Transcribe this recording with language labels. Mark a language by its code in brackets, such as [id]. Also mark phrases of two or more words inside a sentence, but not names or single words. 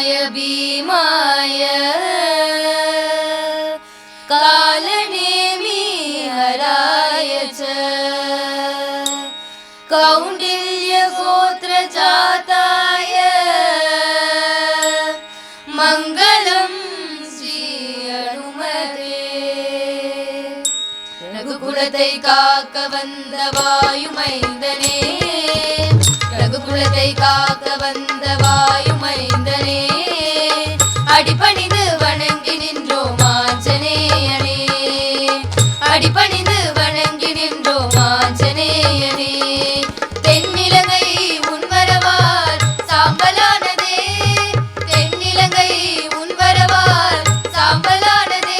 [sa] भीमाय कालनेमि हराय च कौंडिल्य गोत्र जाताय मंगलम श्री अनुमते [ta] ரகுகுலத்தை காக்க வந்த வாயுமைந்தனே ரகுகுலத்தை காக்க வந்த வாயுமைந்தனே அடிபணிந்து வணங்கி நின்றோம் ஆஞ்சநேயனே அடிபணிந்து வணங்கி நின்றோம் ஆஞ்சநேயனே தென்னிலங்கை உன்வரவால் சாம்பலானதே தென்னிலங்கை உன்வரவால் சாம்பலானதே